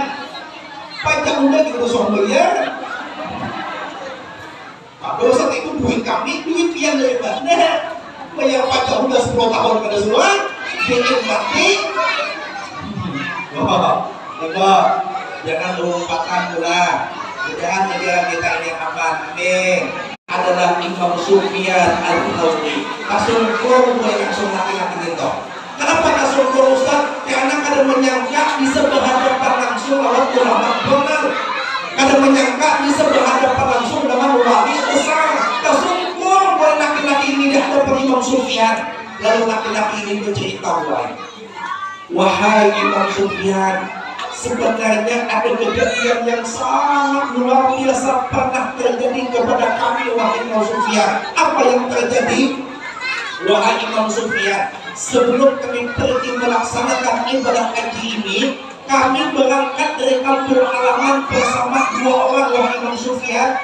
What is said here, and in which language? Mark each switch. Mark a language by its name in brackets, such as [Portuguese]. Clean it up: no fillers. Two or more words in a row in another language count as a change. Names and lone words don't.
[Banjar] Pajak udah gitu sombongnya. Ada besar itu duit kami, duit pian dari mana? [Indonesian] Bayar pajak udah 10 tahun pada semua, dinikmati. Jangan lupakan pula. Mudah-mudahan negara kita ini aman. Amin. Ada adalah Imam Sufyan Al-Thawri. [Banjar] Kasungkur mulai langsung laki-laki itu. Kenapa kasungkur Ustaz? Karena kadang menyangka bisa berhadapan langsung lawan ulama benar. [Indonesian] Kadang menyangka bisa berhadapan langsung dengan wali besar. [Banjar] Kasungkur mulai laki-laki ini dihadapan Imam Sufyan. [Indonesian] Lalu laki-laki ini bercerita, wahai Imam Sufyan, sebenarnya ada kejadian yang sangat luar biasa pernah terjadi kepada kami, wahai Imam Sufyan. Apa yang terjadi? Wahai Imam Sufyan, sebelum kami pergi melaksanakan ibadah haji ini, kami berangkat dari kampung halaman bersama 2 orang, wahai Imam Sufyan.